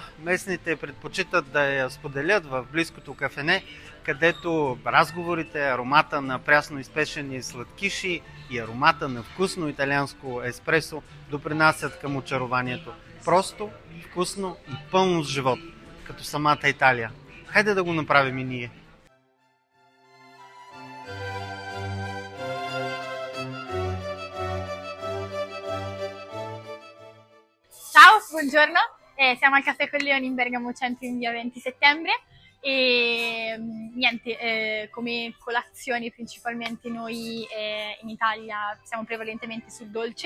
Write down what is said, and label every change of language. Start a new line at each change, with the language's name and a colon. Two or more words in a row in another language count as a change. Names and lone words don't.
Bulgarian: Местните предпочитат да я споделят в близкото кафене, където разговорите, аромата на прясно изпечени сладкиши и аромата на вкусно италианско еспресо допринасят към очарованието. Просто, вкусно и пълно с живот, като самата Италия. Хайде да го направим и ние.
Italian: Ciao, buongiorno, siamo al Caffè Colleoni in Bergamo Centro in via 20 settembre e niente, come colazioni principalmente noi in Italia siamo prevalentemente sul dolce.